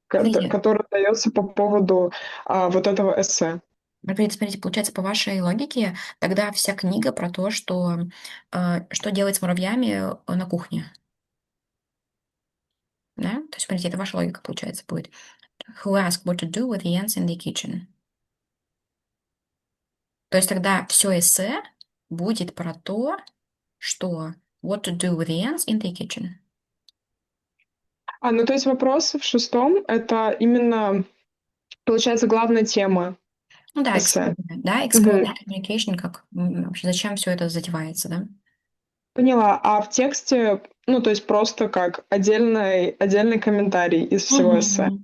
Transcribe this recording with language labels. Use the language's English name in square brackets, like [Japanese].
[Russian] Смотрите, которая дается по поводу вот этого эссе. Маргарита, смотрите, получается, по вашей логике, тогда вся книга про то, что делать с муравьями на кухне. Да? То есть, смотрите, это ваша логика, получается, будет. [English] Who asked what to do with the ants in the kitchen? [Russian] То есть тогда все эссе будет про то, что [English] what to do with the ants in the kitchen. [Russian] Ну, то есть вопрос в 6-м — это именно, получается, главная тема Ну да, эссе. да, [English] explain communication, [Russian] как вообще, зачем все это затевается, да? Поняла. А в тексте, ну, то есть просто как отдельный комментарий из всего эссе.